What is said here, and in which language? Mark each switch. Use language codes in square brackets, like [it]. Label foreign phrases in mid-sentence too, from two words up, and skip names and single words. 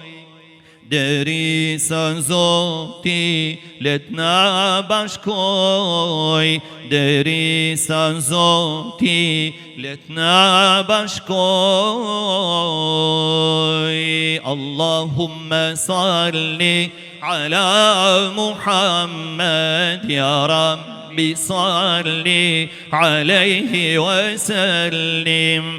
[sq] derisa Zoti let na bashkoj, derisa Zoti let na bashkoj. [ar] اللهم صل على محمد يا رب صل عليه وسلم.